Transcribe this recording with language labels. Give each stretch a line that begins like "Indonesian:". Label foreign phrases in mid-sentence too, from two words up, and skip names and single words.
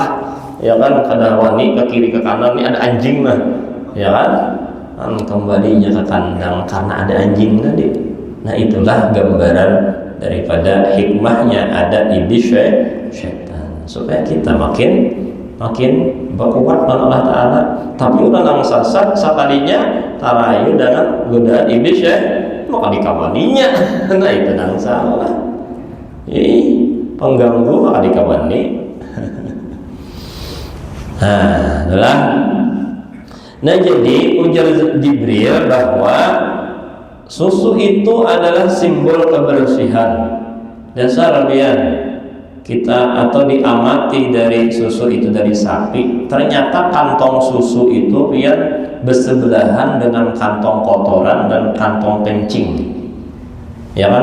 Banjar: Ya kan, kada wani ke kiri ke kanan nih ada anjing lah. Ya kan? kembalinya ke kandang karena ada anjing tadi. Nah itulah gambaran daripada hikmahnya ada iblis syaitan, supaya kita makin berkuat dengan Allah Ta'ala. Tapi udah nang sasat sakalinya tarayu dengan godaan iblis maka dikawaninya. Nah itu nang salah. Pengganggu maka dikawani. Nah, itulah. Nah jadi ujar Jibril bahwa susu itu adalah simbol kebersihan. Dasar biar kita atau diamati dari susu itu dari sapi, ternyata kantong susu itu biar bersebelahan dengan kantong kotoran dan kantong kencing, ya kan?